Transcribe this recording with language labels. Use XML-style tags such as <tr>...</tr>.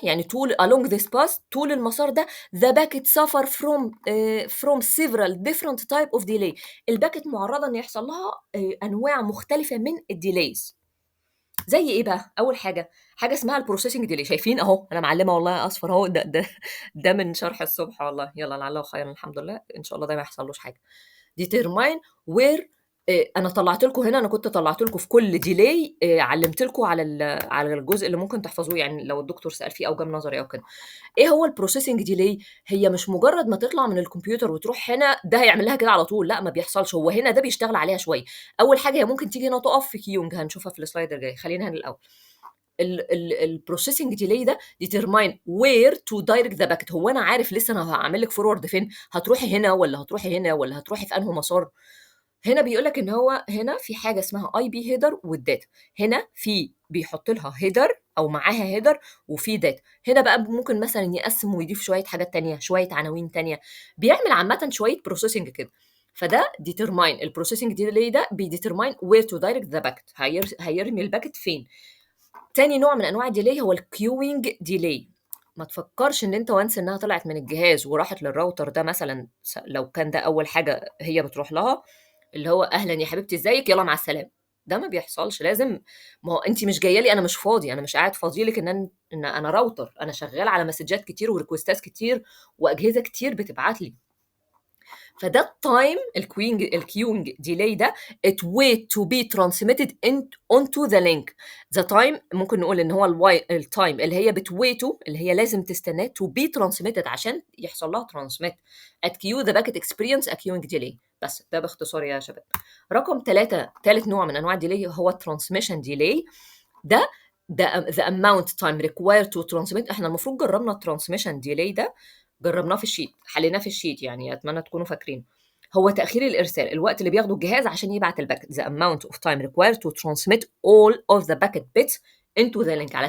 <en>يعني along this path</en> <ar>طول المسار ده</ar> <en>the packet suffer from several different type of delay.</en> <ar>الباكت معرضة ان يحصل لها انواع مختلفة من الديليز. زي ايه بقى؟ اول حاجه اسمها البروسيسنج ديلي، شايفين اهو انا معلمه والله اصفر اهو، ده من شرح الصبح والله، يلا لعله خيرا الحمد لله ان شاء الله ده ما يحصلوش حاجه.</ar> <en>determine where</en> <ar>أنا طلّعت لكم هنا، أنا كنت طلّعت لكم في كل delay علّمت لكم على الجزء اللي ممكن تحفظوه، يعني لو الدكتور سأل فيه أو جاب نظري أو كده. إيه هو الprocessing delay؟ هي مش مجرّد ما تطلع من الكمبيوتر وتروح هنا، ده هيعمل لها كده على طول، لأ ما بيحصلش، هو هنا ده بيشتغل عليها شوية. أول حاجة هي ممكن تيجي هنا تُقف في كيونج هنشوفها في الslide الجاي، خلّينا هنا الأول.</ar> <en>الprocessing delay ده determine where to direct the packet.</en> <ar>هو أنا عارف لسه أنا هاعمل لِك forward فين، هتروحي هنا والّا هتروحي هنا والّا هتروحي في أنهي مسار؟ هنا بيقول لك إن هو هنا في حاجة اسمها IP header والdata. هنا بيحط لها header أو معاها header وفي data. هنا بقى ممكن مثلًا يقسّم ويضيف شوية حاجات تانية، شوية عناوين تانية، بيعمل عامةً شوية processing كده.</ar> <en>فده determine الprocessing delay ده بيdetermine where to direct the packet.</en> <ar>هيرمي الباكت فين. تاني نوع من أنواع الdelay هو الqueuing delay. ما تفكّرش إن أنت once إنها طلعت من الجهاز وراحت للراوتر ده مثلًا، لو كان ده أول حاجة هي بتروح لها، اللي هو أهلًا يا حبيبتي إزيِك، يالّا مع السلامة. ده ما بيحصلش، لازم. ما هو أنتِ مش جاية لي، أنا مش فاضي، أنا مش قاعد فاضي لِك إن أنا راوتر، أنا شغّال على مسدجات كتير وريكوستات كتير وأجهزة كتير بتبعت لي.</ar> <en>فده الqueuing delay ده it wait to be transmitted onto the link.</en> <ar>the time ممكن نقول إن هو الtime اللي هي بتwaiته، اللي هي لازم تستناه</ar> <en>to be transmitted</en> <ar>عشان يحصل لها transmit.</ar> <en>at queue the packet experience a queuing delay.</en> <ar>بس ده باختصار يا شباب. رقم 3، تالت نوع من أنواع الdelay هو الtransmission delay.</ar> <en>ده the amount time required to transmit.</en> <ar>إحنا المفروض جرّبنا الtransmission delay ده، جرّبناه في الsheet، حليناه في الsheet يعني أتمنى تكونوا فاكرينه. هو تأخير الإرسال، الوقت اللي بياخده الجهاز عشان يبعت الباكت.</ar> <en>the amount of time required to transmit all of the packet bits into the link.</en>